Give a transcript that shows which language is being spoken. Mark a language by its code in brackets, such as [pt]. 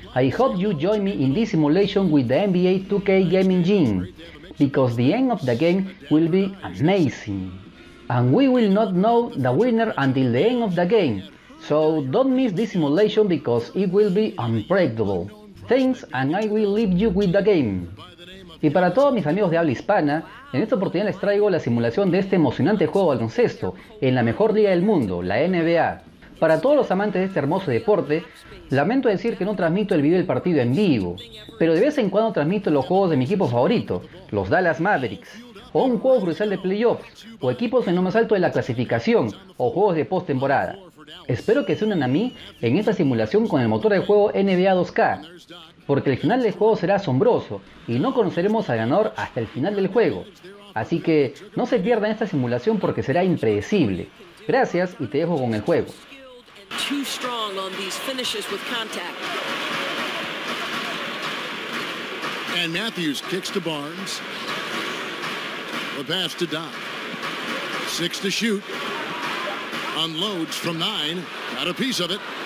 [en] I hope you join me in this simulation with the NBA 2K game engine, because the end of the game will be amazing. And we will not know the winner until the end of the game, so don't miss this simulation because it will be unpredictable. Thanks, and I will leave you with the game. [es] Y para todos mis amigos de habla hispana, en esta oportunidad les traigo la simulación de este emocionante juego de baloncesto en la mejor liga del mundo, la NBA. Para todos los amantes de este hermoso deporte, lamento decir que no transmito el video del partido en vivo, pero de vez en cuando transmito los juegos de mi equipo favorito, los Dallas Mavericks, o un juego crucial de playoffs, o equipos en lo más alto de la clasificación, o juegos de postemporada. Espero que se unan a mí en esta simulación con el motor de juego NBA 2K, porque el final del juego será asombroso y no conoceremos al ganador hasta el final del juego. Así que no se pierdan esta simulación porque será impredecible. Gracias y te dejo con el juego. [en] Too strong on these finishes with contact. And Matthews kicks to Barnes. The pass to Doc. 6 to shoot. Unloads from 9. Got a piece of it.